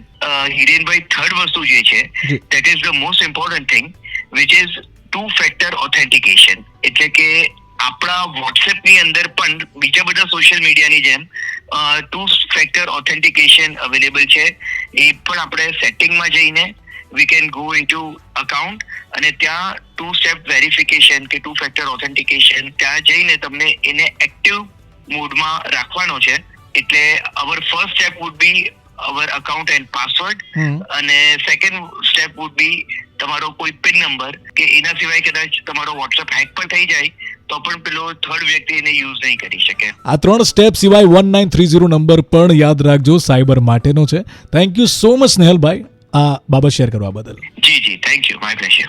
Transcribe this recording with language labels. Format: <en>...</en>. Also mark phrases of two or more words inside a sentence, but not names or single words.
<en>હિરેનભાઈ, થર્ડ</en> <gu>વસ્તુ જે છે</gu> <en>that is the most important thing which is 2 factor authentication.</en> <gu>એટલે કે આપણા વોટ્સએપ ની અંદર પણ બીજા બધા</gu> <en>social media-ni</en> <gu>જેમ</gu> <en>2 factor authentication</en> <gu>અવેલેબલ છે. એ પણ આપણે સેટિંગમાં જઈને</gu> <en>we can go into account</en> <gu>અને ત્યાં</gu> <en>2 step verification</en> <gu>કે</gu> <en>2 factor authentication</en> <gu>ત્યાં જઈને તમને એને</gu> <en>active mode-mā</en> <gu>રાખવાનો છે. એટલે</gu> <en>our first step would be our account and password</en> <gu>અને</gu> <en>second step would be</en> <gu>તમારો કોઈ</gu> <en>pin number,</en> <gu>કે એના સિવાય કદાચ તમારો વોટ્સએપ હેક પણ થઈ જાય તો પણ પેલો થર્ડ વ્યક્તિ એને યુઝ નહીં કરી શકે. આ 3 સ્ટેપ સિવાય 1930 નંબર પણ યાદ રાખજો, સાયબર માટેનો છે.</gu> <en>thank you so much</en> <gu>સ્નેહલભાઈ આ બાબત શેર કરવા બદલ.</gu> <en>જી thank you, my pleasure.</en>